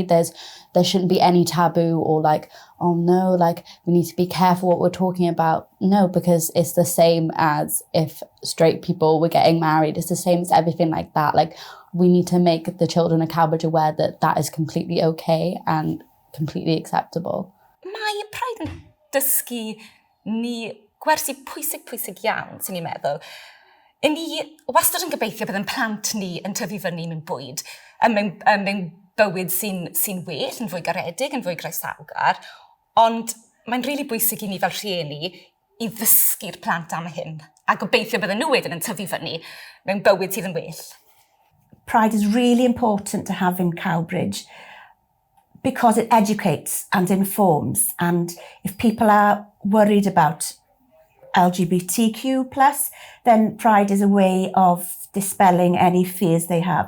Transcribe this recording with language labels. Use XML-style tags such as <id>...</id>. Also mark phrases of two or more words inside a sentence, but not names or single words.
<en>There shouldn't be any taboo or like, oh no, like we need to be careful what we're talking about. No, because it's the same as if straight people were getting married. It's the same as everything like that. Like we need to make the children of Cowbridge aware that that is completely okay and completely acceptable.</en> <cy>Mae Pride yn dysgu ni gwersi pwysig iawn, sy'n ni'n meddwl. I ni wastad yn gobeithio bydd yn plant ni yn tyfu fyny mewn bwyd, mewn bywyd sy'n well, yn fwy garedig, yn fwy groesawgar, ond mae'n rili bwysig i ni fel rhieni i ddysgu'r plant am hyn, a gobeithio bydden nhw wedyn yn tyfu fyny mewn bywyd sydd yn well.</cy> <en>Pride is really important to have in Cowbridge because it educates and informs, and if people are worried about LGBTQ+, then Pride is a way of dispelling any fears they have.</en>